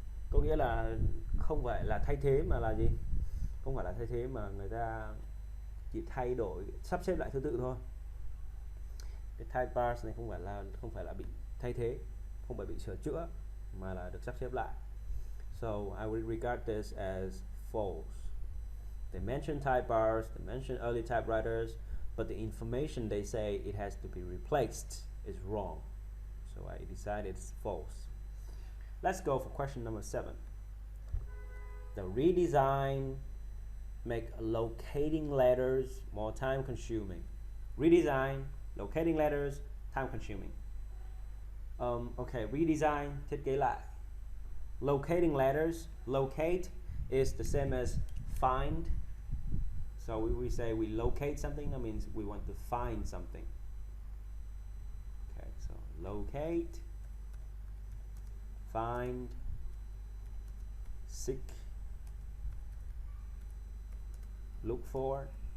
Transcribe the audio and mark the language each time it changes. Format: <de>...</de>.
<vi>Có nghĩa là không phải là thay thế mà là gì? Không phải là thay thế mà người ta chỉ thay đổi, sắp xếp lại thứ tự thôi. Cái type bars này không phải là bị thay thế, không phải bị sửa chữa, mà là được sắp xếp lại.</vi> <en>So I would regard this as false. They mention type bars, they mention early typewriters, but the information they say it has to be replaced is wrong. So I decided it's false. Let's go for question number 7. The redesign make locating letters more time consuming. Redesign, locating letters, time consuming. Okay, redesign,</en> <vi>thiết kế lại.</vi> <en>Locating letters, locate is the same as find. So we say we locate something, that means we want to find something. Okay, so locate, find, seek, look for.</en>